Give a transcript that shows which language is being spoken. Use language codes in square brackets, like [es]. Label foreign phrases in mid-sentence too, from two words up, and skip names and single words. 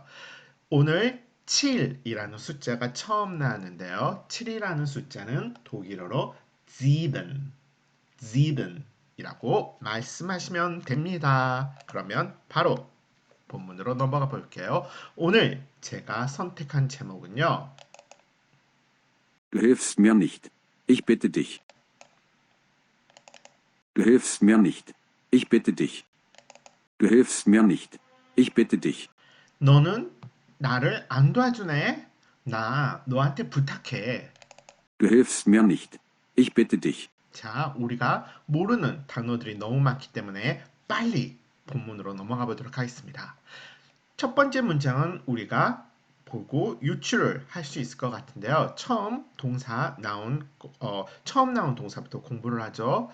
[ko] 오늘 7이라는 숫자가 처음 나왔는데요. 7이라는 숫자는 독일어로 sieben, sieben이라고 말씀하시면 됩니다. 그러면 바로 본문으로 넘어가 볼게요. 오늘 제가 선택한 제목은요. [de] Du hilfst mir nicht. Ich bitte dich. Du hilfst mir nicht. Ich bitte dich. Du hilfst mir nicht. Ich bitte dich. [ko] 너는 나를 안 도와주네? 나 너한테 부탁해. [de] Du hilfst mir nicht. Ich bitte dich. [ko] 자, 우리가 모르는 단어들이 너무 많기 때문에 빨리 본문으로 넘어가 보도록 하겠습니다. 첫 번째 문장은 우리가 보고 유추를 할 수 있을 것 같은데요. 처음 나온 동사부터 공부를 하죠.